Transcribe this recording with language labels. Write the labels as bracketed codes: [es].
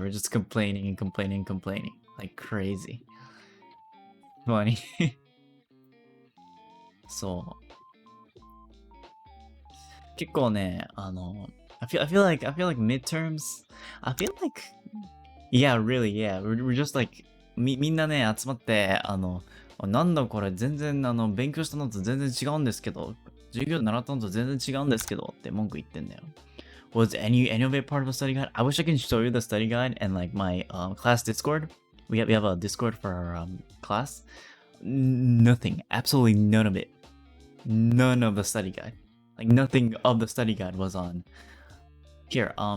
[en] We're just complaining and complaining like crazy. Funny. So [ja] 結構ね、 [en] I feel like midterms. I feel like yeah, really, yeah. We're just like [ja] みんなね集まってなんだこれ全然勉強したのと全然違うんですけど、授業で習ったのと全然違うんですけどって文句言ってんだよ。 [en] Was any of it part of a study guide? I wish I can show you the study guide and like my class Discord. We have a Discord for our class. Nothing, absolutely none of it. None of the study guide. Like nothing of the study guide was on here.